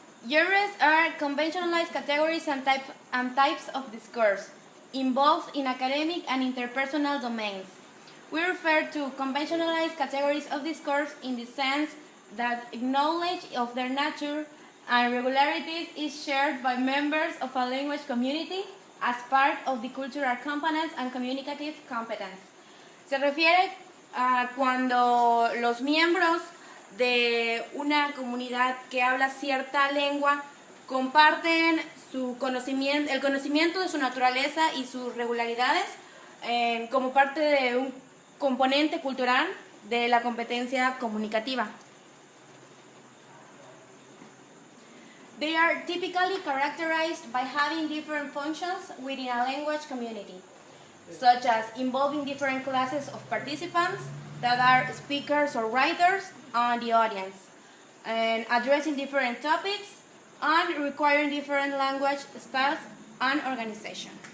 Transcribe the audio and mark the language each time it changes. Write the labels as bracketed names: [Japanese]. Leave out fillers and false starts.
[English] Genres are conventionalized categories and types of discourse involved in academic and interpersonal domains. We refer to conventionalized categories of discourse in the sense that knowledge of their nature and regularities is shared by members of a language community as part of the cultural components and communicative competence. [Spanish] Se refiere a cuando los miembros de una comunidad que habla cierta lengua comparten el conocimiento de su naturaleza y sus regularidades como parte de un componente cultural de la competencia comunicativa. [English] They are typically characterized by having different functions within a language community, such as involving different classes of participants that are speakers or writers on the audience, and addressing different topics and requiring different language styles and organization.